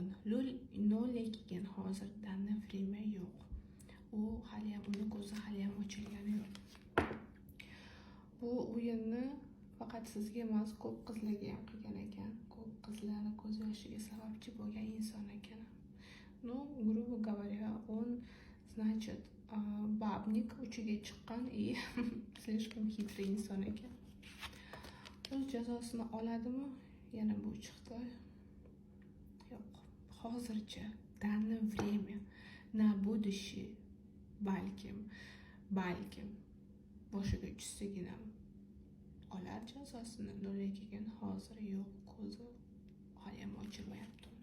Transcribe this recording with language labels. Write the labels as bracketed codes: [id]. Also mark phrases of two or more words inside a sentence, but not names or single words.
[uz] Lekin hozir [ru] данное время [uz] yo'q. U hali ham, uni ko'zi hali ham ochilgani yo'q. Bu o'yinni faqat sizga emas, ko'p qizlarga ham qilgan ekan. Ko'p qizlarning ko'z yoshiga sababchi bo'lgan inson ekan. [ru] Ну, грубо говоря, он, значит, [uz] babnik uchiga chiqqan [ru] и слишком хитрый [uz] inson ekan. O'z jazosini oladimi? Yana bu chiqdi. Yo'q. Hozircha [ru] данное время на будущее [uz] balkim boshiga tushsagina olar jazosini. Lekin hozir yo'q, ko'zi hali ham ochilmayapti.